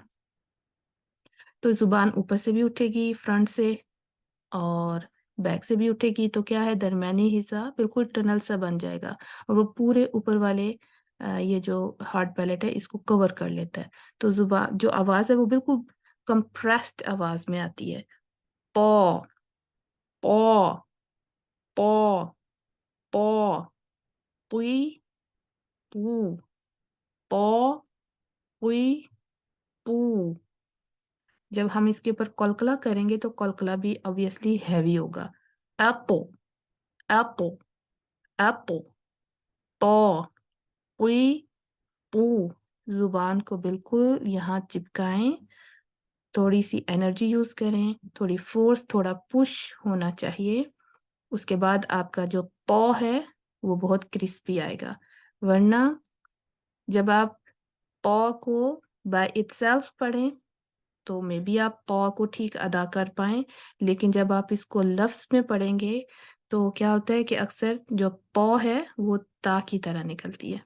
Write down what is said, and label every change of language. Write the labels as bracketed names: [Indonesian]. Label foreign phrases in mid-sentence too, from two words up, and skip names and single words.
[Urdu] تو زبان اوپر سے بھی اٹھے گی فرنٹ سے اور بیک سے بھی اٹھے گی، تو کیا ہے درمیانی حصہ بالکل ٹنل سا بن جائے گا اور وہ پورے اوپر والے یہ جو [English] hard palate [Urdu] ہے اس کو کور کر لیتا ہے۔ تو زبان جو آواز ہے وہ بالکل کمپریسڈ آواز میں آتی ہے، پو پو پو پو پوئی پو پو پوئی پو۔ جب ہم اس کے اوپر کلکلا کریں گے تو کلکلا بھی obviously ہیوی ہوگا، ایپو ایپو ایپو، پو پوئی پو۔ زبان کو بالکل یہاں چپکائیں، تھوڑی سی [English] energy use [Urdu] کریں، تھوڑی فورس، تھوڑا پش ہونا چاہیے۔ اس کے بعد آپ کا جو پو ہے وہ بہت کرسپی آئے گا، ورنہ جب آپ پو کو [English] by itself [Urdu] پڑھیں تو [English] maybe [Urdu] آپ پو کو ٹھیک ادا کر پائیں، لیکن جب آپ اس کو لفظ میں پڑھیں گے تو کیا ہوتا ہے کہ اکثر جو پو ہے وہ تا کی طرح نکلتی ہے۔